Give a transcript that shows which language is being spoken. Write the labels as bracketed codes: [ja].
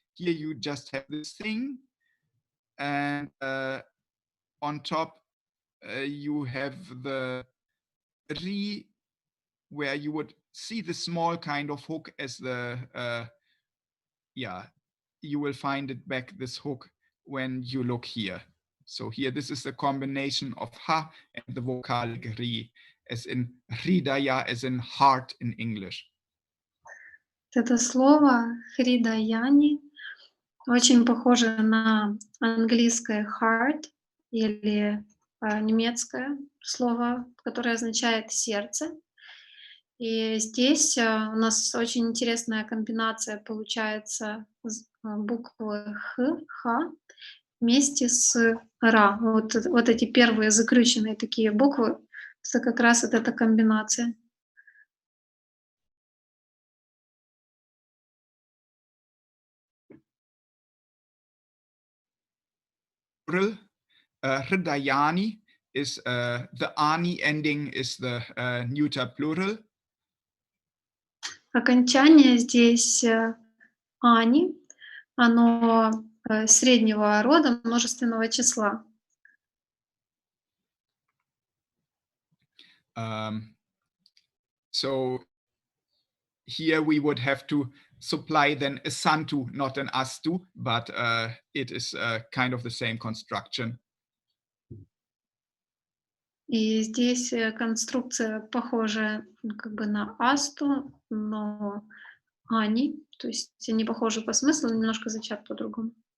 [en] Here you just have this thing, and on top you have the ri, where you would see the small kind of hook as the, yeah, you will find it back, this hook, when you look here. So here, this is the combination of ha and the vocalic ri, as in hridaya, as in heart in English. [ru] Это слово «хридаяни» очень похоже на английское «heart» или немецкое слово, которое означает «сердце». И здесь у нас очень интересная комбинация получается буквы «х», «ха» вместе с «ра». Вот эти первые закрученные такие буквы, это как раз вот эта комбинация. [en] Hridayani is the ani ending is the neuter plural. [ru] Окончание здесь «ани», оно среднего рода множественного числа. [en] So here we would have to supply then a santu, not an astu, but it is kind of the same construction. [ru] И здесь конструкция похожа как бы на асту, но ани, то есть они похожи по смыслу, но немножко звучат по-другому.